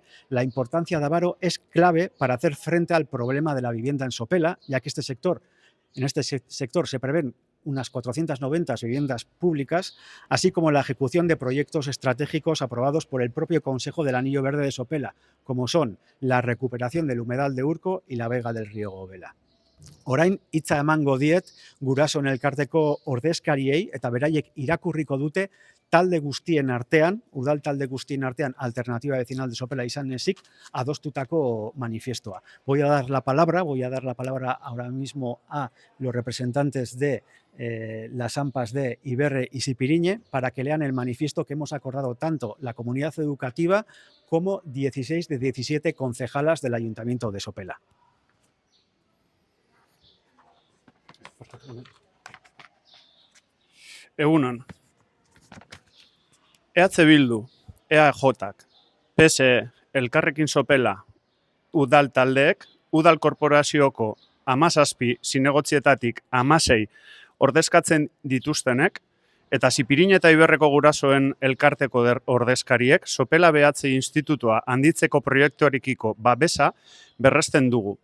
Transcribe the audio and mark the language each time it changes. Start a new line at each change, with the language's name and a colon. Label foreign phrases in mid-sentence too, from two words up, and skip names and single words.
Spanish: La importancia de Abaro es clave para hacer frente al problema de la vivienda en Sopela, ya que en este sector se prevén unas 490 viviendas públicas, así como la ejecución de proyectos estratégicos aprobados por el propio Consejo del Anillo Verde de Sopela, como son la recuperación del humedal de Urco y la vega del río Gobela.
Basque: Orain hitza emango diet gurasoen elkarteko ordezkariei eta beraiek irakurriko dute talde guztien artean, udal talde guztien artean, Alternativa Vecinal de Sopela izan ezik, adostutako manifiestoa.
Spanish: Voy a dar la palabra ahora mismo a los representantes de las AMPAs de Iberre y Sipiriñe para que lean el manifiesto que hemos acordado tanto la comunidad educativa como 16 de 17 concejalas del Ayuntamiento de Sopela.
Basque: Egunon. EH Bildu, EAJak, PSE, Elkarrekin Sopela, udal taldeek, udal korporazioko 17 zinegotzietatik 16 ordezkatzen dituztenek, eta Sipiriñe eta Iberreko gurasoen elkarteko ordezkariek Sopela Behatze Institutua handitzeko proiektuarekiko babesa berresten dugu.